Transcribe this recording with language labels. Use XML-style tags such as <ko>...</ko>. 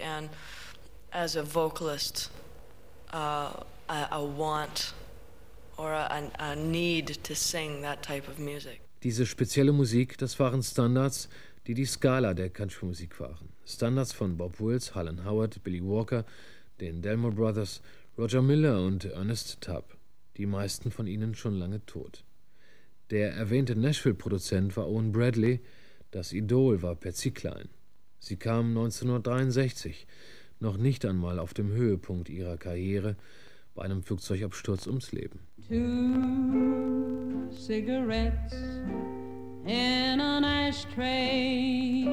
<en>And as a vocalist, a want or a need to sing that type of music.</en> <de>Diese spezielle Musik, das waren Standards, die Skala der Country-Musik waren. Standards von Bob Wills, Harlan Howard, Billy Walker, den Delmore Brothers, Roger Miller und Ernest Tubb. Die meisten von ihnen schon lange tot. Der erwähnte Nashville-Produzent war Owen Bradley, das Idol war Patsy Cline. Sie kamen 1963, noch nicht einmal auf dem Höhepunkt ihrer Karriere, bei einem Flugzeugabsturz ums Leben.</de> <en>Two cigarettes in an ashtray.</en>